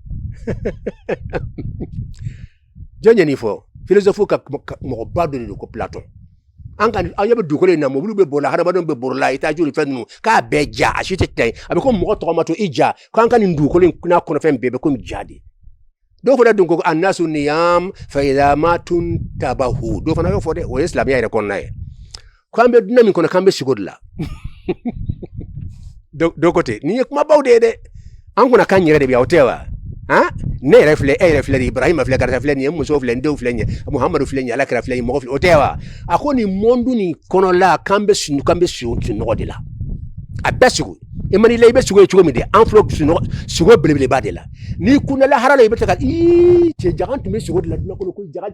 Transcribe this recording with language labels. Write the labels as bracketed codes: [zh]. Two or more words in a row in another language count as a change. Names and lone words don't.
[bm] jɔn ye nin fɔ philosophe ka mɔgɔba dɔ de don ko Platon an ɲɛ bɛ dugukolo in na mobili bɛ bɔra hadamadenw bɛ bɔra la i t'a joli fɛn ninnu k'a bɛɛ ja a si tɛ tɛ a bɛ ko mɔgɔ tɔgɔ ma to i ja k'an ka nin dugukolo in n'a kɔnɔfɛn bɛɛ bɛ komi ja de dɔw fana dun ko [ar] الناس نيام فإذا ماتوا انتبهوا [bm] dɔw fana y'o fɔ dɛ o ye silamɛya yɛrɛ kɔnɔna ye k'an bɛ dunan min kɔnɔ k'an bɛ sigo de la dɔw ko ten nin ye kumabaw de ye dɛ an kunna k'an yɛrɛ de bi aw tɛ wa ne yɛrɛ filɛ e yɛrɛ filɛ nin Ibrahima filɛ karisa filɛ nin ye muso filɛ nin denw filɛ nin ye Muhamadu filɛ nin ye Alakira filɛ nin ye mɔgɔ filɛ o tɛ wa a ko nin monde nin kɔnɔla k'an bɛ sunɔgɔ de la a bɛɛ sigo i mani la i bɛ sigo ye cogo min de an filɛ sigo belebeleba de la n'i kunna lahara la i bɛ ta ka cɛ jaga tun bɛ sigo de la dunan kɔnɔ ko jaga